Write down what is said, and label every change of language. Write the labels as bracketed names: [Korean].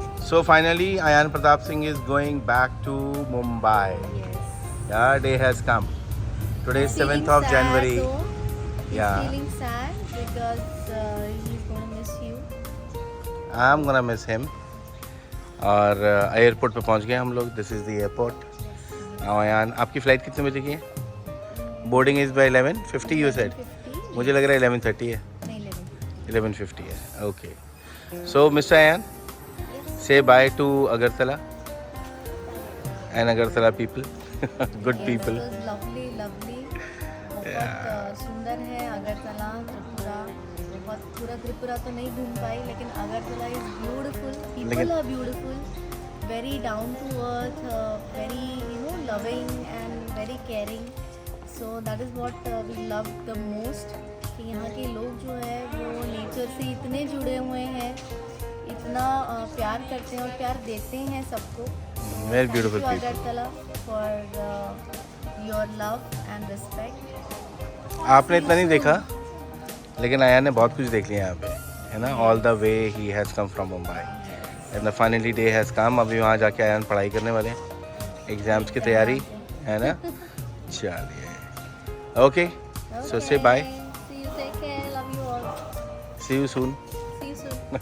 [English] So finally, Ayan Pratap Singh is going back to Mumbai. Yes. Yeah, day has come. Today is 7th of January. He's Yeah. feeling sad because he's going to miss you. I'm gonna miss him. [Hindi] और airport पे पहुंच गए हम लोग. [English] This is the airport. [Hindi] Ayan, आपकी flight कितने बजे की है? [English] Boarding is by 11:50 you said. 50? [Hindi] मुझे लग रहा है 11:30 है. नहीं, 11. 11:50 है. Okay. [English] So mister Ayan, say bye to Agartala and Agartala people. Good people. It was lovely, lovely. [Hindi] बहुत सुंदर है अगरतला, त्रिपुरा. बहुत पूरा त्रिपुरा तो नहीं घूम पाई, लेकिन [English] Agartala is beautiful. People are beautiful, very down to earth, very loving and very caring. So that is what we love the most. [Hindi] कि यहाँ के लोग जो है वो नेचर से इतने जुड़े हुए हैं, इतना प्यार करते हैं और प्यार देते हैं सबको. [English] Very beautiful Thank you, people. Agartala, for your love and respect. [Hindi] आपने इतना नहीं देखा, लेकिन अयान ने बहुत कुछ देख लिया यहाँ पे, है ना. [English] All the way he has come from Mumbai and the finally day has come. [Hindi] अभी वहाँ जाके अयान पढ़ाई करने वाले हैं, एग्ज़ाम्स की तैयारी, है ना. [English] चलिए, okay. So say bye. See you, take care, love you all. See you soon. See you soon.